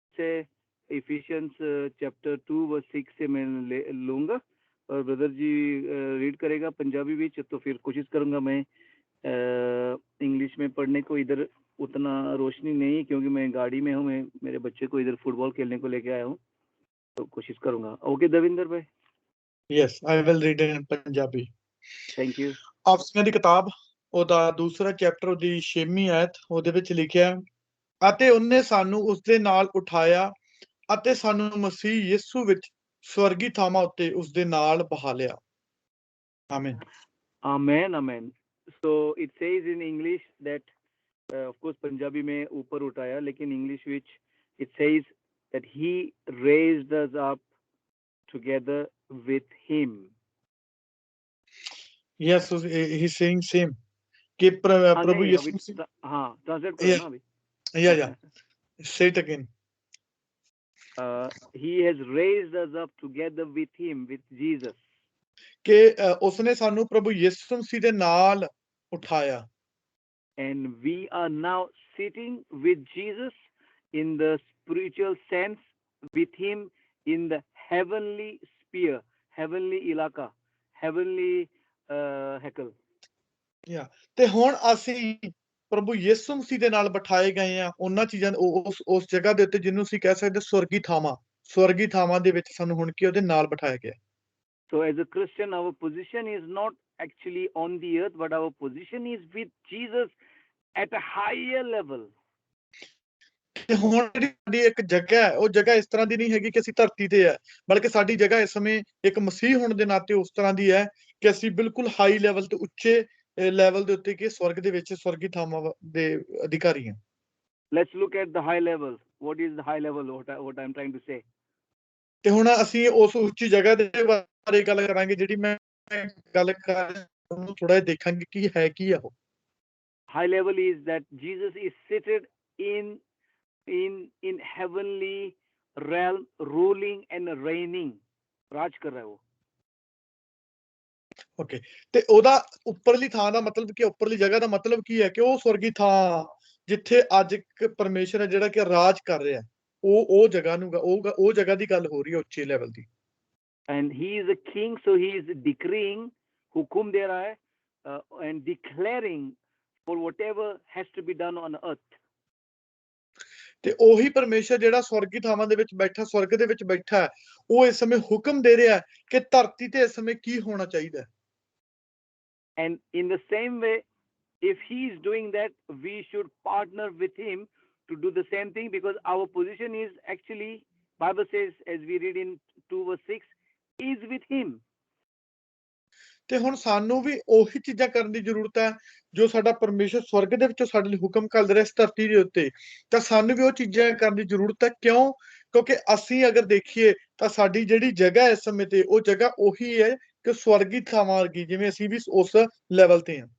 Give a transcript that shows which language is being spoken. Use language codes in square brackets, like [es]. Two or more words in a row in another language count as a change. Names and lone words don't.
[hi] से इफिशियंस चैप्टर 2 वर्स 6 से मैं लूँगा और ब्रदर जी रीड करेगा पंजाबी भी, तो फिर कोशिश करूँगा मैं इंग्लिश में पढ़ने को। इधर उतना रोशनी नहीं क्योंकि मैं गाड़ी में हूँ, मैं मेरे बच्चे को इधर फुटबॉल खेलने को लेके आया हूँ, तो कोशिश करूँगा। ओके दविंदर भाई। [en] yes I will read in Punjabi. thank you. [pa] ਆਫਸੀਆਂ ਦੀ ਕਿਤਾਬ ਉਹਦਾ ਦੂਸਰਾ ਚੈਪਟਰ ਉਹਦੀ 6ਵੀਂ ਆਇਤ ਉਹਦੇ ਵਿੱਚ ਲਿਖਿਆ, ਅਤੇ ਉਹਨੇ ਸਾਨੂੰ ਉਸਦੇ ਨਾਲ ਉਠਾਇਆ ਅਤੇ ਸਾਨੂੰ ਮਸੀਹ ਯਿਸੂ ਵਿੱਚ ਸਵਰਗੀ ਥਾਵਾਂ ਉੱਤੇ ਉਸਦੇ ਨਾਲ ਬਹਾ ਲਿਆ। ਆਮੀਨ। [en] Amen, amen. So it says in English that of course Punjabi [hi] में ऊपर उठाया, लेकिन [en] English which it says that he raised us up together with him. Yes, he's saying same कि प्रभु यीशु मसीह, [hi] हाँ ट्रांसलेट करो ना अभी। [en] yeah say it again. He has raised us up together with him, with Jesus. [pa] ਕਿ ਉਸਨੇ ਸਾਨੂੰ ਪ੍ਰਭੂ ਯਿਸੂ ਮਸੀਹ ਦੇ ਨਾਲ ਉਠਾਇਆ। [en] And we are now sitting with Jesus in the spiritual sense, with him in the heavenly sphere, heavenly ilaka, heavenly heckle. Yeah, [pa] ਤੇ ਹੁਣ ਅਸੀਂ ਪ੍ਰਭੂ ਯਿਸੂ ਮਸੀਹ ਦੇ ਨਾਲ ਬਿਠਾਏ ਗਏ ਆ ਉਹਨਾਂ ਚੀਜ਼ਾਂ ਉਸ ਜਗ੍ਹਾ ਦੇ ਉੱਤੇ ਜਿਹਨੂੰ ਅਸੀਂ ਕਹਿ ਸਕਦੇ ਸਵਰਗੀ ਥਾਵਾਂ ਦੇ ਵਿੱਚ ਸਾਨੂੰ ਹੁਣ ਕੀ ਉਹਦੇ ਨਾਲ ਬਿਠਾਇਆ ਗਿਆ। [en] So as a Christian, our position is not actually on the earth, but our position is with Jesus at a higher level. [pa] ਤੇ ਹੁਣ ਜਿਹੜੀ ਇੱਕ ਜਗ੍ਹਾ ਹੈ ਉਹ ਜਗ੍ਹਾ ਇਸ ਤਰ੍ਹਾਂ ਦੀ ਨਹੀਂ ਹੈਗੀ ਕਿ ਅਸੀਂ ਧਰਤੀ ਤੇ ਹੈ, ਬਲਕਿ ਸਾਡੀ ਜਗ੍ਹਾ ਇਸ ਸਮੇਂ ਇੱਕ ਮਸੀਹ ਹੋਣ ਦੇ ਨਾਤੇ ਉਸ ਤਰ੍ਹਾਂ ਦੀ ਹੈ ਕਿ ਅਸੀਂ ਬਿਲਕੁਲ [en] high level [pa] ਤੇ ਉੱਚੇ ਲੈਵਲ ਦੇ ਉੱਤੇ ਕਿ ਸਵਰਗ ਦੇ ਵਿੱਚ ਸਵਰਗੀ ਥਾਵਾਂ ਦੇ ਅਧਿਕਾਰੀ ਹਾਂ। [en] Let's look at the high level. What is the high level? What I'm trying to say. [pa] ਤੇ ਹੁਣ ਅਸੀਂ ਉਸ ਉੱਚੀ ਜਗ੍ਹਾ ਦੇ ਬਾਰੇ ਗੱਲ ਕਰਾਂਗੇ ਜਿਹੜੀ ਮੈਂ ਗੱਲ ਕਰ ਉਹਨੂੰ ਥੋੜਾ ਜਿਹਾ ਦੇਖਾਂਗੇ ਕੀ ਹੈ ਕੀ ਆ ਉਹ। [en] High level is that Jesus is seated in heavenly realm, ruling and reigning. [pa] ਰਾਜ ਕਰ ਰਿਹਾ ਉਹ। ਓਕੇ, ਤੇ ਉਹਦਾ ਉੱਪਰਲੀ ਥਾਂ ਦਾ ਮਤਲਬ ਕੀ, ਉੱਪਰਲੀ ਜਗ੍ਹਾ ਦਾ ਮਤਲਬ ਕੀ ਹੈ ਕਿ ਉਹ ਸਵਰਗੀ ਥਾਂ ਜਿੱਥੇ ਅੱਜ ਇੱਕ ਪਰਮੇਸ਼ਰ ਹੈ ਜਿਹੜਾ ਕਿ ਰਾਜ ਕਰ ਰਿਹਾ, ਉਹ ਜਗ੍ਹਾ ਨੂੰ ਉਹ ਜਗ੍ਹਾ ਦੀ ਗੱਲ ਹੋ ਰਹੀ ਹੈ ਉੱਚੇ ਲੈਵਲ ਦੀ। [en] And he is a king, so he is decreeing, [pa] ਹੁਕਮ ਦੇ ਰਿਹਾ ਹੈ, [en] and declaring for whatever has to be done on earth. [pa] ਤੇ ਉਹੀ ਪਰਮੇਸ਼ਰ ਜਿਹੜਾ ਸਵਰਗੀ ਥਾਵਾਂ ਦੇ ਵਿੱਚ ਬੈਠਾ, ਸਵਰਗ ਦੇ ਵਿੱਚ ਬੈਠਾ ਹੈ, ਉਹ ਇਸ ਸਮੇਂ ਹੁਕਮ ਦੇ ਰਿਹਾ ਕਿ ਧਰਤੀ ਤੇ ਇਸ ਸਮੇਂ ਕੀ ਹੋਣਾ ਚਾਹੀਦਾ ਹੈ। [en] And in the same way, if he is doing that, we should partner with him to do the same thing, because our position is actually, Bible says, as we read in 2 verse 6, is with him. [pa] ਤੇ ਹੁਣ ਸਾਨੂੰ ਵੀ ਉਹੀ ਚੀਜ਼ਾਂ ਕਰਨ ਦੀ ਜ਼ਰੂਰਤ ਹੈ ਜੋ ਸਾਡਾ ਪਰਮੇਸ਼ਰ ਸਵਰਗ ਦੇ ਵਿੱਚੋਂ ਸਾਡੇ ਲਈ ਹੁਕਮ ਕਰ ਰਿਹਾ ਇਸ ਧਰਤੀ ਦੇ ਉੱਤੇ, ਤਾਂ ਸਾਨੂੰ ਵੀ ਉਹ ਚੀਜ਼ਾਂ ਕਰਨ ਦੀ ਜ਼ਰੂਰਤ ਹੈ। ਕਿਉਂ? ਕਿਉਂਕਿ ਅਸੀਂ ਅਗਰ ਦੇਖੀਏ ਤਾਂ ਸਾਡੀ ਜਿਹੜੀ ਜਗ੍ਹਾ ਇਸ ਸਮੇਂ ਤੇ ਉਹ ਜਗ੍ਹਾ ਉਹੀ ਹੈ ਕਿ ਸਵਰਗੀ ਥਾਵਾਂ ਵਰਗੀ, ਜਿਵੇਂ ਅਸੀਂ ਵੀ ਉਸ ਲੈਵਲ ਤੇ ਹਾਂ।